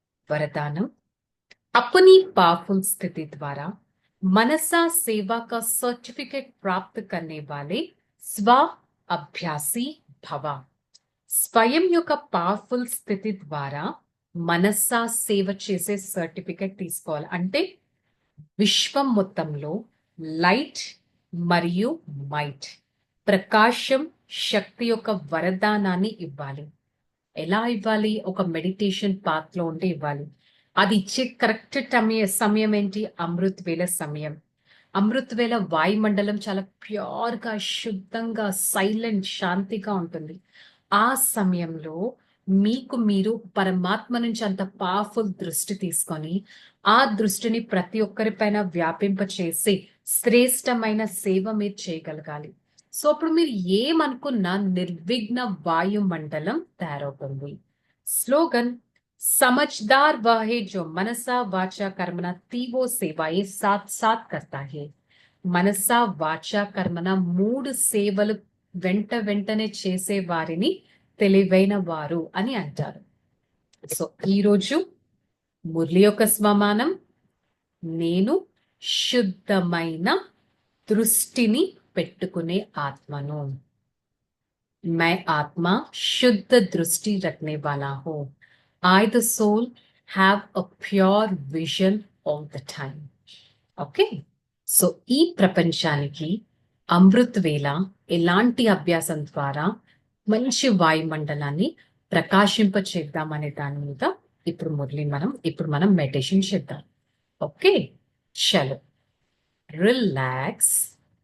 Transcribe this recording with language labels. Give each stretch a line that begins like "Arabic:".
Hindi: वरदानम, अपनी पावरफुल स्थिति द्वारा मनसा सेवा का सर्टिफिकेट प्राप्त करने वाले स्व अभ्यासी भव.
Telugu: స్వయం యొక్క పవర్ఫుల్ స్థితి ద్వారా మనసా సేవ చేసే సర్టిఫికెట్ తీసుకోవాలి. అంటే విశ్వం మొత్తంలో లైట్ మరియు మైట్, ప్రకాశం, శక్తి యొక్క వరదానాన్ని ఇవ్వాలి. ఎలా ఇవ్వాలి? ఒక మెడిటేషన్ పాత్ లో ఉంటే ఇవ్వాలి. అది ఇచ్చే కరెక్ట్ సమయం ఏంటి? అమృత్ వేళ సమయం. అమృత్ వేళ వాయుమండలం చాలా ప్యూర్ గా, శుద్ధంగా, సైలెంట్, శాంతిగా ఉంటుంది. ఆ సమయంలో మీకు మీరు పరమాత్మ నుంచి అంత పవర్ఫుల్ దృష్టి తీసుకొని ఆ దృష్టిని ప్రతి ఒక్కరిపైన వ్యాపింప చేసి శ్రేష్టమైన సేవ మీరు చేయగలగాలి. సో అప్పుడు మీరు ఏమనుకున్నా నిర్విఘ్న వాయుమండలం తయారవుతుంది.
Hindi: స్లోగన్, समझदार वह है जो मनसा वाचा कर्मना तीवो सेवाएं साथ साथ करता है.
Telugu: మనసా వాచా కర్మన 3 సేవలు వెంట వెంటనే చేసే వారిని తెలివైన వారు అని అంటారు. సో ఈరోజు మురళి యొక్క స్వమానం, నేను శుద్ధమైన దృష్టిని పెట్టుకునే ఆత్మను.
Hindi: मैं आत्मा शुद्ध दृष्टि रखने वाला हूं.
English: I the soul have a pure vision all the time.
Telugu: Okay. So ఈ ప్రపంచానికి అమృత్ వేళ ఎలాంటి అభ్యాసం ద్వారా మంచి వాయుమండలాన్ని ప్రకాశింప చేద్దామనే దాని మీద ఇప్పుడు మనం మెడిటేషన్ చేద్దాం. ఓకే, చలో, రిలాక్స్.